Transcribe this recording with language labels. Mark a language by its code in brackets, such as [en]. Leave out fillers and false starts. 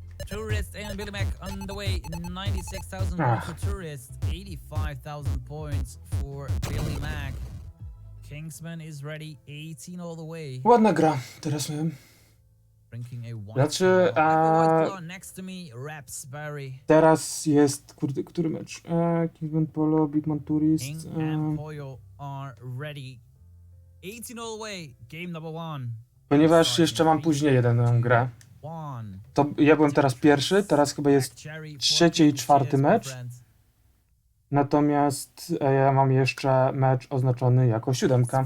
[en] Tourist and Billy Mac on the way. 96,000 points for Tourist. 85,000 points for Billy Mac. Kingsman is ready. 18 all the way. [pl] Ładna gra. Teraz miałem. [en] Drinking a white [pl] Znaczy, [en] claw. I have a white claw next to me. Raspberry. [pl] Teraz jest, kurde, który mecz? [en] Kingsman Polo, Bigman Tourist. King and Pollo are ready. 18 all the way. Game number 1. [pl] Ponieważ jeszcze mam później jedną grę, to ja byłem teraz pierwszy, teraz chyba jest trzeci i czwarty mecz. Natomiast ja mam jeszcze mecz oznaczony jako 7.